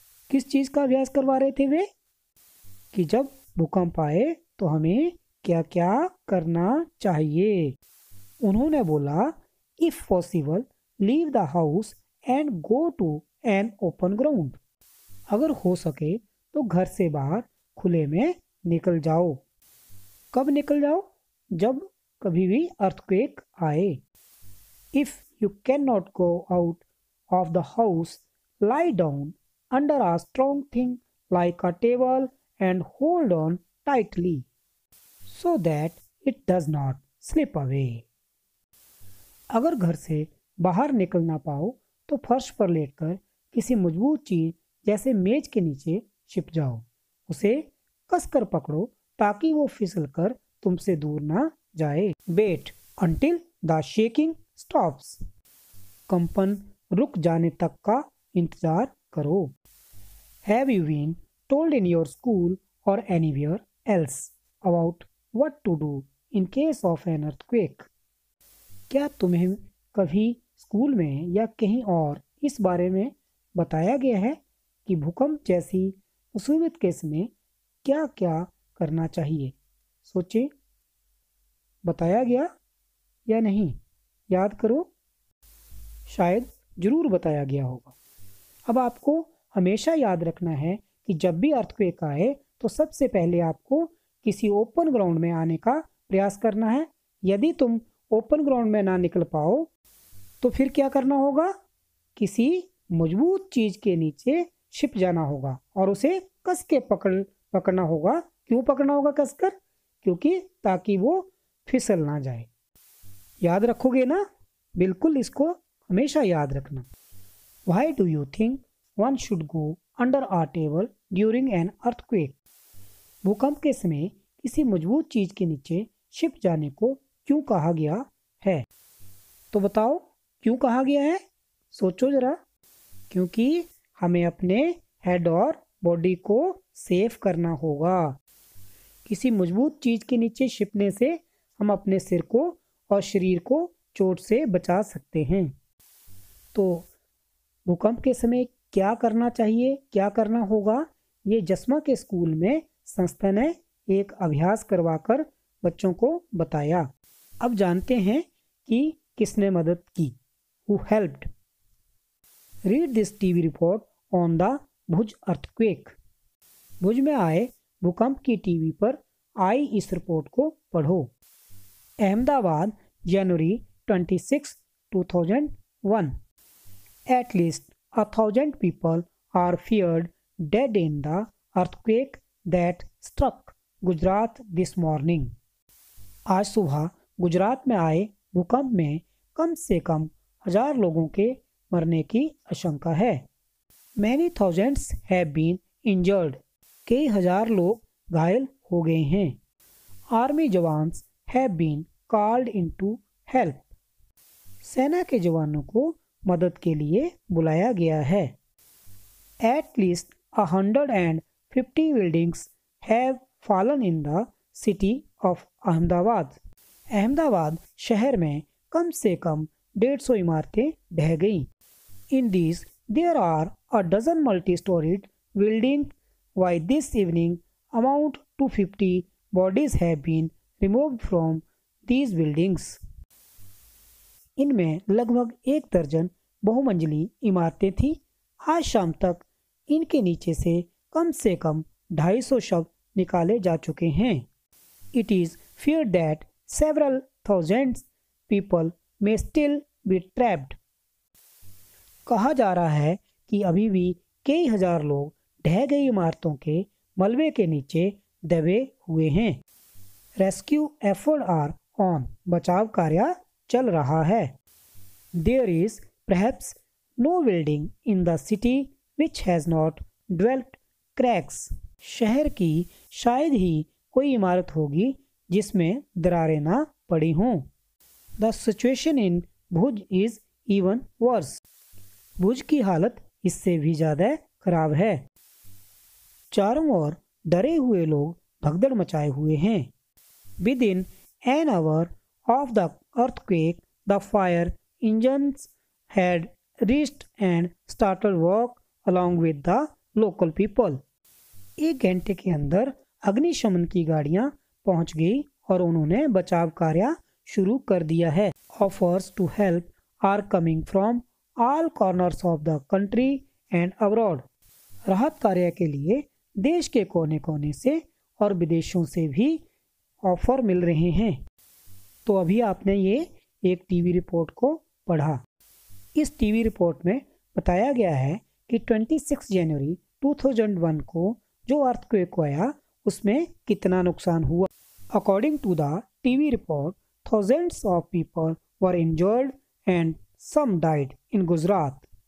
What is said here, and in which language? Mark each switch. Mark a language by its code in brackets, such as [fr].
[hi] किस चीज का अभ्यास करवा रहे थे वे? कि जब भूकंप आए तो हमें क्या क्या करना चाहिए। [en] उन्होंने बोला, if possible leave the house and go to an open ground. [hi] अगर हो सके तो घर से बाहर खुले में निकल जाओ। कब निकल जाओ? जब कभी भी अर्थक्वेक आए। [en] If you can not go out of the house, lie down under a strong thing like a table and hold on tightly so that it does not slip away. [hi] अगर घर से बाहर निकल ना पाओ तो फर्श पर लेटकर किसी मजबूत चीज जैसे मेज के नीचे छिप जाओ। उसे कसकर पकड़ो ताकि वो फिसल कर तुमसे दूर ना जाए। [en] Wait until the shaking stops. [hi] कंपन रुक जाने तक का इंतजार करो। [en] Have you been told in your school or anywhere else about what to do in case of an earthquake? [hi] क्या तुम्हें कभी स्कूल में या कहीं और इस बारे में बताया गया है कि भूकंप जैसी मुसीबत केस में क्या क्या करना चाहिए? सोचें, बताया गया या नहीं? याद करो, शायद जरूर बताया गया होगा। अब आपको हमेशा याद रखना है कि जब भी अर्थक्वेक आए तो सबसे पहले आपको किसी ओपन ग्राउंड में आने का प्रयास करना है। यदि तुम ओपन ग्राउंड में ना निकल पाओ तो फिर क्या करना होगा? किसी मजबूत चीज के नीचे छिप जाना होगा और उसे कस के पकड़ना होगा। क्यों पकड़ना होगा कसकर? क्योंकि ताकि वो फिसल ना जाए। याद रखोगे ना? बिल्कुल, इसको हमेशा याद रखना। [en] Why do you think one should go under a table during an earthquake? [hi] भूकंप के समय किसी मजबूत चीज के नीचे छिप जाने को क्यों कहा गया है? तो बताओ, क्यों कहा गया है? सोचो जरा। क्योंकि हमें अपने हेड और बॉडी को सेफ करना होगा। किसी मजबूत चीज के नीचे छिपने से हम अपने सिर को और शरीर को चोट से बचा सकते हैं। तो भूकंप के समय क्या करना चाहिए, क्या करना होगा, ये जस्मा के स्कूल में संस्था ने एक अभ्यास करवाकर बच्चों को बताया। अब जानते हैं कि किसने मदद की। [en] Who helped? Read this TV report on the Bhuj earthquake. [hi] भुज में आए भूकंप की टीवी पर आई इस रिपोर्ट को पढ़ो। अहमदाबाद, जनवरी 26, 2001। [en] At least 1,000 people are feared dead in the earthquake that struck Gujarat this morning। [hi] आज सुबह गुजरात में आए भूकंप में कम से कम 1000 लोगों के मरने की आशंका है। [en] Many thousands have been injured। [hi] कई हजार लोग घायल हो गए हैं। [en] Army jawans have been called into help। [hi] सेना के जवानों को मदद के लिए बुलाया गया है। [en] At least 150 buildings have fallen in the city of Ahmedabad। [hi] Ahmedabad शहर में कम से कम 150 इमारतें ढह गईं। [en] In these there are a dozen multi-storied buildings। By this evening amount to 50 bodies have been removed from these buildings। [hi] इनमें लगभग 1 दर्जन बहुमंजिली इमारतें थीं। आज शाम तक इनके नीचे से कम 250 शव निकाले जा चुके हैं। [en] It is feared that several thousand people may still be trapped। [hi] कहा जा रहा है कि अभी भी कई हजार लोग ढह गई इमारतों के मलबे के नीचे दबे हुए हैं। [en] Rescue effort are on. [hi] बचाव कार्य चल रहा है। [en] There is perhaps no building in the city which has not developed cracks। [hi] शहर की शायद ही कोई इमारत होगी जिसमें दरारें ना पड़ी हों। [en] The situation in Bhuj is even worse। [hi] भुज की हालत इससे भी ज़्यादा खराब है। चारों ओर डरे हुए लोग भगदड़ मचाए हुए हैं। [en] Within an hour of the earthquake, the fire engines had reached and started work along with the local people। [hi] 1 घंटे के अंदर अग्निशमन की गाड़ियां पहुंच गई और उन्होंने बचाव कार्य शुरू कर दिया है। [en] Offers to help are coming from all corners of the country and abroad। [hi] राहत कार्य के लिए देश के कोने कोने से और विदेशों से भी ऑफर मिल रहे हैं। तो अभी आपने ये एक टीवी रिपोर्ट को पढ़ा। इस टीवी रिपोर्ट में बताया गया है कि 26 जनवरी 2001 को जो अर्थक्वेक आया उसमें कितना नुकसान हुआ। [en] According to the TV report, thousands of people were injured and some died in Gujarat.